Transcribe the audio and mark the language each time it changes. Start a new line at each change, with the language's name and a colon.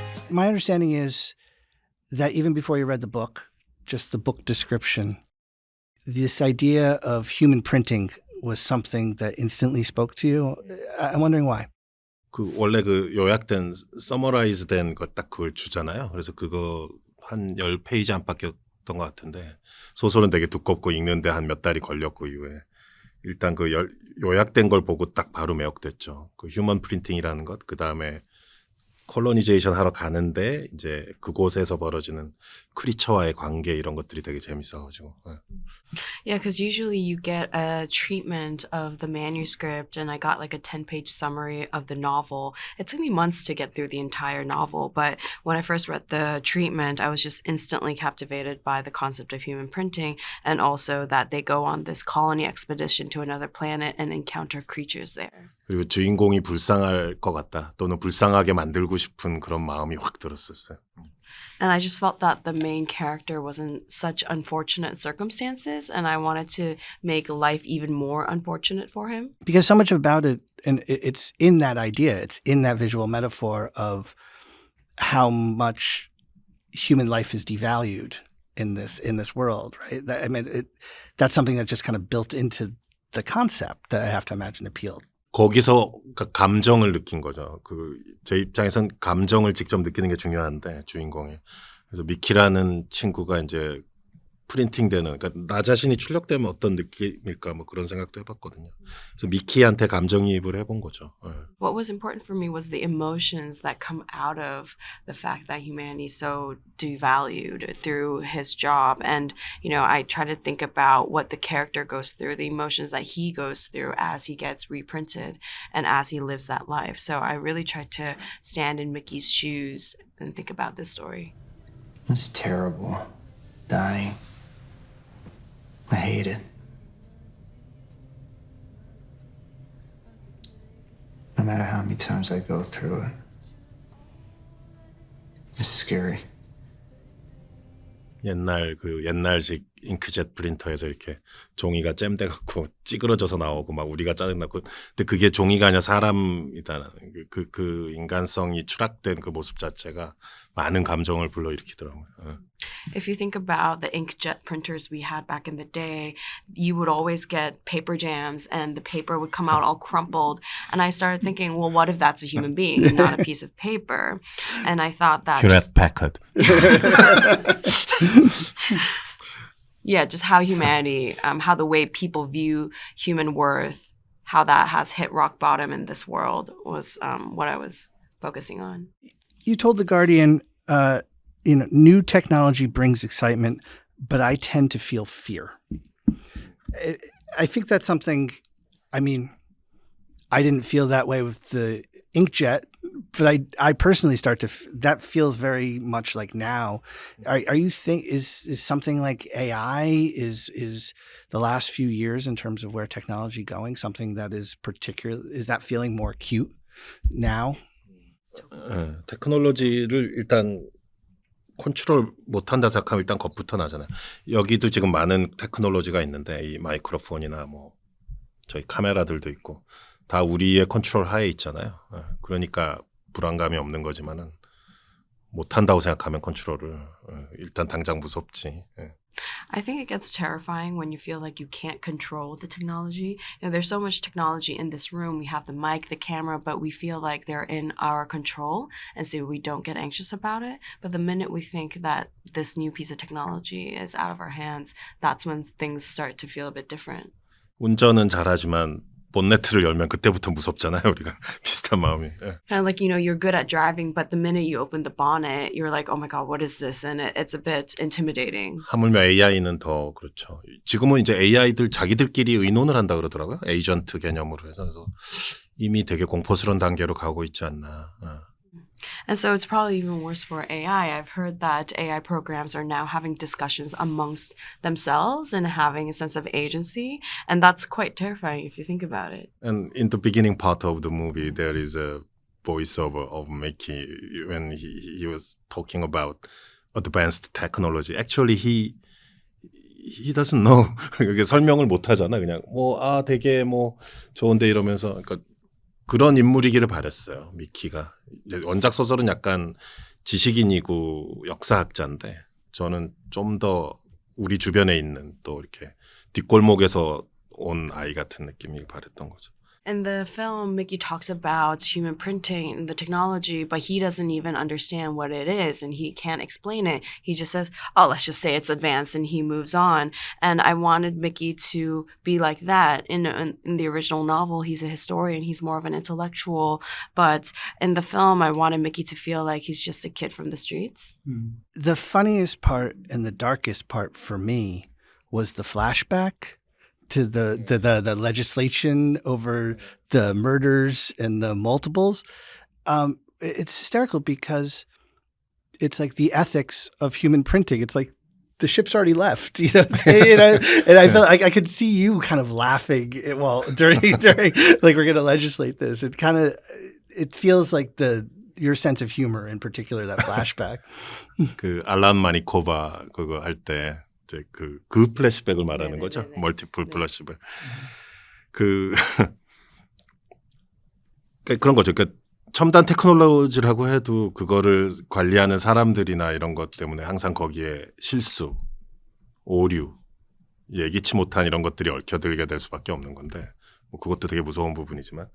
English: My understanding is that even before you read the book, just the book description, this idea of human printing was something that instantly spoke to you. I'm wondering why.
Korean: 원래 요약된 서머라이즈된 거 딱 그걸 주잖아요. 그래서 그거 한 10페이지 안팎이었던 것 같은데 소설은 되게 두껍고 읽는데 한 몇 달이 걸렸고 이후에 일단 요약된 걸 보고 딱 바로 매혹됐죠. 그 휴먼 프린팅이라는 것, 그 다음에 콜로니제이션 하러 가는데 이제 그곳에서 벌어지는 크리처와의 관계 이런 것들이 되게 재밌어가지고.
English: Yeah, because usually you get a treatment of the manuscript, and I got like a 10-page summary of the novel. It took me months to get through the entire novel, but when I first read the treatment, I was just instantly captivated by the concept of human printing, and also that they go on this colony expedition to another planet and encounter creatures there.
Korean: 그리고 주인공이 불쌍할 것 같다, 또는 불쌍하게 만들고 싶은 그런 마음이 확 들었었어요.
English: And I just felt that the main character was in such unfortunate circumstances, and I wanted to make life even more unfortunate for him. Because so much about it, and it's in that idea, it's in that visual metaphor of how much human life is devalued in this world, right? That's something that just kind of built into the concept that I have to imagine appealed.
Korean: 거기서 감정을 느낀 거죠. 제 입장에선 감정을 직접 느끼는 게 중요한데, 주인공이. 그래서 미키라는 친구가 이제 프린팅되는, 그러니까 나 자신이 출력되면 어떤 느낌일까 뭐 그런 생각도 해봤거든요. 그래서 미키한테 감정이입을 해본 거죠.
English: What was important for me was the emotions that come out of the fact that humanity is so devalued through his job. And, I try to think about what the character goes through, the emotions that he goes through as he gets reprinted and as he lives that life. So I really tried to stand in Mickey's shoes and think about this story. It's terrible. Dying. I hate it. No matter how many times I go through it, it's scary.
Korean: 옛날식 잉크젯 프린터에서 이렇게 종이가 잼돼 갖고 찌그러져서 나오고 막 우리가 짜증나고, 근데 그게 종이가 아니라 사람이다. 그 인간성이 추락된 그 모습 자체가 많은 감정을 불러일으키더라고요.
English: If you think about the inkjet printers we had back in the day, you would always get paper jams and the paper would come out all crumpled. And I started thinking, well, what if that's a human being and not a piece of paper? And I thought that Hewlett Packard. Yeah, just how humanity, how the way people view human worth, how that has hit rock bottom in this world was what I was focusing on. You told The Guardian, new technology brings excitement, but I tend to feel fear. I think that's something, I didn't feel that way with the inkjet, but I personally that feels very much like now. Are you is something like AI, is the last few years in terms of where technology going, something that is is that feeling more acute now?
Korean: 테크놀로지를 일단 컨트롤 못한다 생각하면 일단 겁부터 나잖아요. 여기도 지금 많은 테크놀로지가 있는데, 이 마이크로폰이나 뭐 저희 카메라들도 있고 다 우리의 컨트롤 하에 있잖아요. 그러니까 불안감이 없는 거지만은 못한다고 생각하면 컨트롤을 일단 당장 무섭지.
English: I think it gets terrifying when you feel like you can't control the technology. There's so much technology in this room. We have the mic, the camera, but we feel like they're in our control, and so we don't get anxious about it. But the minute we think that this new piece of technology is out of our hands, that's when things start to feel a bit different.
Korean: 운전은 잘하지만 본네트를 열면 그때부터 무섭잖아요, 우리가. 비슷한 마음이.
English: Kind of like, you're good at driving, but the minute you open the bonnet, you're like, oh my God, what is this? And it's a bit intimidating.
Korean: 하물며 AI는 더 그렇죠. 지금은 이제 AI들 자기들끼리 의논을 한다 그러더라고요. 에이전트 개념으로 해서. 그래서 이미 되게 공포스러운 단계로 가고 있지 않나.
English: And so it's probably even worse for AI. I've heard that AI programs are now having discussions amongst themselves and having a sense of agency. And that's quite terrifying if you think about it. And in the beginning part of the movie, there is a voiceover of Mickey when he was talking about advanced technology. Actually, he doesn't know.
Korean: 그게 설명을 못 하잖아. 그냥 되게 좋은데 이러면서 그러니까 그런 인물이기를 바랬어요. 미키가. 이제 원작 소설은 약간 지식인이고 역사학자인데 저는 좀 더 우리 주변에 있는 또 이렇게 뒷골목에서 온 아이 같은 느낌이 바랬던 거죠.
English: In the film, Mickey talks about human printing and the technology, but he doesn't even understand what it is and he can't explain it. He just says, oh, let's just say it's advanced, and he moves on. And I wanted Mickey to be like that. In the original novel, he's a historian, he's more of an intellectual. But in the film, I wanted Mickey to feel like he's just a kid from the streets. The funniest part and the darkest part for me was the flashback to the legislation over the murders and the multiples. It's hysterical because it's like the ethics of human printing. It's like the ship's already left, you know. And I felt like I could see you kind of laughing during like we're going to legislate this. It feels like your sense of humor, in particular, that flashback.
Korean: 그 알란 마니코바 그거 할 때. 이제 그 플래시백을 말하는 거죠. 멀티플 플래시백. 그런 거죠. 그러니까 첨단 테크놀로지라고 해도 그거를 관리하는 사람들이나 이런 것 때문에 항상 거기에 실수, 오류, 예기치 못한 이런 것들이 얽혀들게 될 수밖에 없는 건데 그것도 되게 무서운 부분이지만.